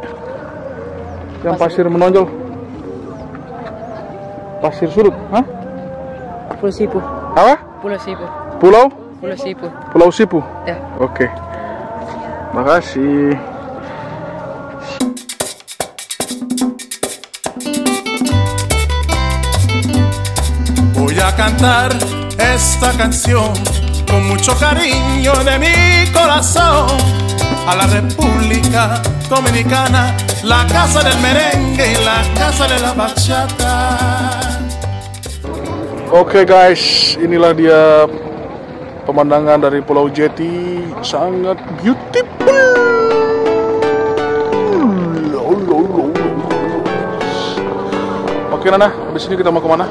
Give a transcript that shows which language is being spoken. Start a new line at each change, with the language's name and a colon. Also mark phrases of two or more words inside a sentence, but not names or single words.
Indonesian: Yang pasir menonjol. Pasir surut, hah? Pulau Sipu. Apa? Pulau Sipu. Pulau? Pulau Sipu. Pulau Sipu. Ya. Oke. Makasih.
Spanish: Voy a cantar esta canción con mucho cariño de mi corazón a la República Dominicana, la casa del merengue y la casa de la bachata.
Indonesian: Oke guys, inilah dia pemandangan dari Pulau Jeti, sangat beautiful. Oke Nana, habis ini kita mau kemana?